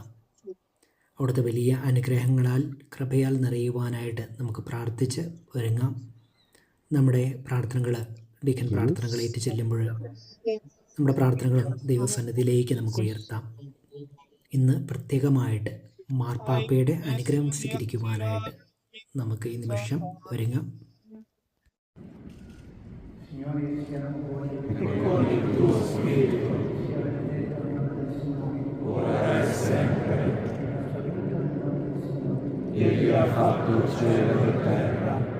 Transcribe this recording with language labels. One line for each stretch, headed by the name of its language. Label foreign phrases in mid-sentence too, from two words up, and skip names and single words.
Malayalam: അവിടുത്തെ വലിയ അനുഗ്രഹങ്ങളാൽ കൃപയാൽ നിറയുവാനായിട്ട് നമുക്ക് പ്രാർത്ഥിച്ച് ഒരുങ്ങാം. നമ്മുടെ പ്രാർത്ഥനകൾ, ഡീക്കൻ പ്രാർത്ഥനകൾ ഏറ്റു ചെല്ലുമ്പോൾ നമ്മുടെ പ്രാർത്ഥനകൾ ദൈവസന്നിധിയിലേക്ക് നമുക്ക് ഉയർത്താം. ഇന്ന് പ്രത്യേകമായിട്ട് മാർപ്പാപ്പയുടെ അനുഗ്രഹം സ്വീകരിക്കുവാനായിട്ട് നമുക്ക് ഈ നിമിഷം ഒരുങ്ങാം.
Italian: Egli ha fatto il cielo e la terra.